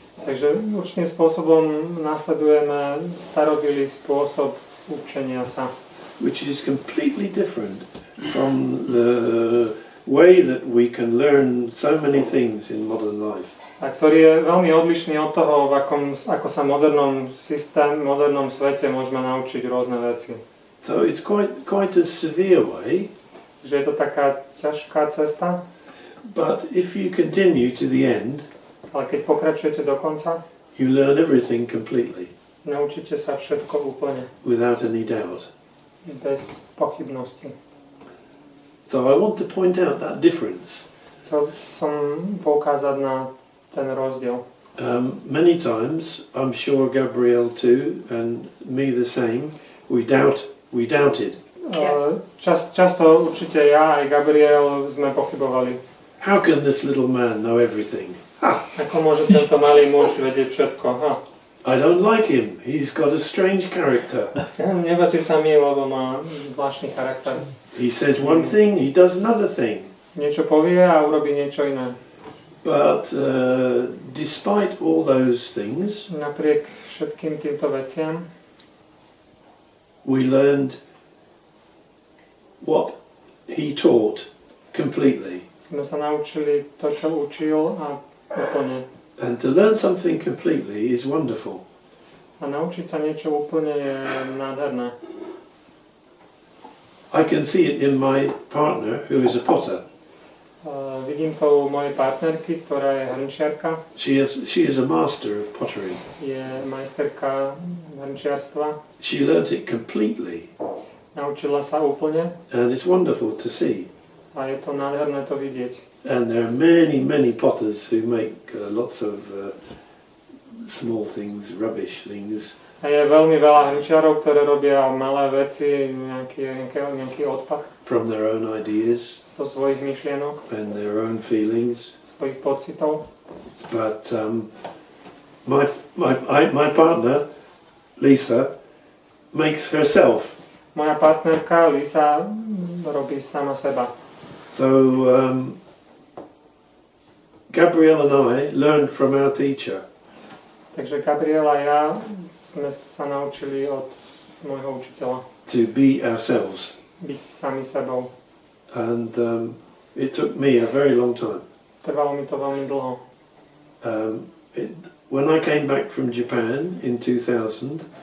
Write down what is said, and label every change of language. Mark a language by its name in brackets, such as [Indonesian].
[Slovak] Takže určitým spôsobom nasledujeme starobilý spôsob učenia sa, [English] Which is completely different from the way that we can learn so many things in modern life. [Slovak] a ktorý je veľmi odlišný od toho, ako sa v modernom svete môžeme naučiť rôzne veci. [English] So it's quite a severe way, [Slovak] Že je to taká ťažká cesta, [English] but if you continue to the end, [Slovak] ale keď pokračujete do konca, [English] you learn everything completely, [Slovak] naučíte sa všetko úplne, [English] without any doubt. [Slovak] bez pochybnosti. [English] So I want to point out that difference. [Slovak] Chcel som poukázať na ten rozdiel. [English] Many times, I'm sure Gabriele too, and me the same, we doubted. [Slovak] Často určite ja aj Gabriele sme pochybovali. [English] How can this little man know everything? [Slovak] Ako môže tento malý muž vedieť všetko? [English] I don't like him. He's got a strange character. [Slovak] Nepáči sa mi, lebo má zvláštny charakter. [English] He says one thing, he does another thing. [Slovak] Niečo povie a urobí niečo iné. [English] But despite all those things, [Slovak] Napriek všetkým týmto veciam [English] we learned what he taught completely. [Slovak] sme sa naučili to, čo učil a úplne. [English] And to learn something completely is wonderful. [Slovak] A naučiť sa niečo úplne je nádherné. [English] I can see it in my partner, who is a potter. [Slovak] Vidím to u mojej partnerky, ktorá je hrnčiarka. [English] She is a master of pottery. [Slovak] Je majsterka hrnčiarstva. [English] She learnt it completely. [Slovak] Naučila sa úplne [English] And it's wonderful to see. [Slovak] a je to nádherné to vidieť. [English] And there are many potters who make lots of small things, rubbish things. [Slovak] A je veľmi veľa hrnčiarov, ktoré robia malé veci, nejaký odpad [English] From their own ideas [Slovak] zo svojich myšlienok, [English] and their own feelings. [Slovak] svojich pocitov. [English] But my partner, Lisa, makes herself. [Slovak] Moja partnerka Lisa robí sama seba. [English] So Gabriele and I learned from our teacher. [Slovak] Takže Gabriela a ja sme sa naučili od môjho učiteľa [English] To be ourselves. [Slovak] byť sami sebou. [English] And it took me a very long time. [Slovak] Trvalo mi to veľmi dlho. [English] When I came back from Japan in 2000,